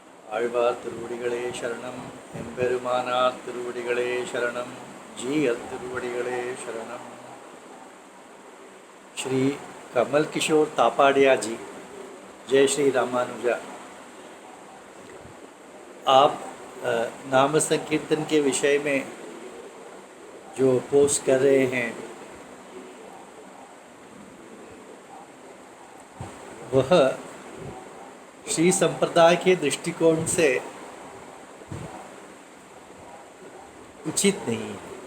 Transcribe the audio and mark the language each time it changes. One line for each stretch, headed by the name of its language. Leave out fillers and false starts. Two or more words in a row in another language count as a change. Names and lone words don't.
Tamil: ஆழ்வார் திருவடிகளே சரணம், எம்பெருமானார் திருவடிகளே சரணம், ஜீயர் திருவடிகளே शरणम।
Hindi: श्री कमल किशोर तापाड़िया जी, जय श्री रामानुजा। आप नाम संकीर्तन के विषय में जो पोस्ट कर रहे हैं वह श्री संप्रदाय के दृष्टिकोण से उचित नहीं है।